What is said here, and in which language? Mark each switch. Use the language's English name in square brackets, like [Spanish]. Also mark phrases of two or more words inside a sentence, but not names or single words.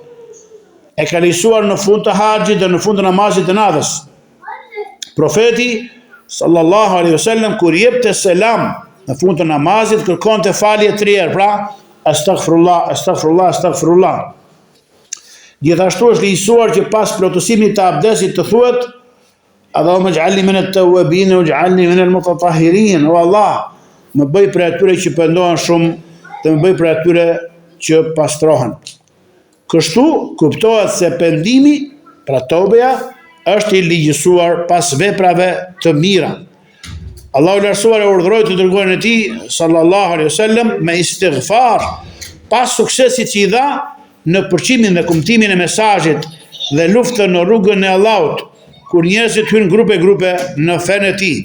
[Albanian] E ka ligjësuar në fund të haxhit dhe në fund të namazit të natës. Profeti [Arabic] صلى الله عليه وسلم [Albanian] kur jepte selam në fund të namazit kërkonte falje 3 herë, pra [Arabic] أستغفر الله، أستغفر الله، أستغفر الله. [Albanian] Gjithashtu është ligjësuar që pas plotësimit të abdesit të thuhet [Arabic] اللهم اجعلني من التوابين واجعلني من المتطهرين. [Albanian] O Allah, më bëj prej atyre që pendohen shumë dhe më bëj prej atyre që pastrohen. Kështu kuptohet se pendimi, pra tobeja, është i ligjësuar pas veprave të mira. Allahu i lartësuar e urdhëroi të dërguarin e tij [Arabic] صلى الله عليه وسلم [Albanian] me istighfar pas suksesit që i dha në përqimin dhe kuptimin e mesazhit dhe luftën në rrugën e Allahut, kur njerëzit hynë grupe në fen e tij.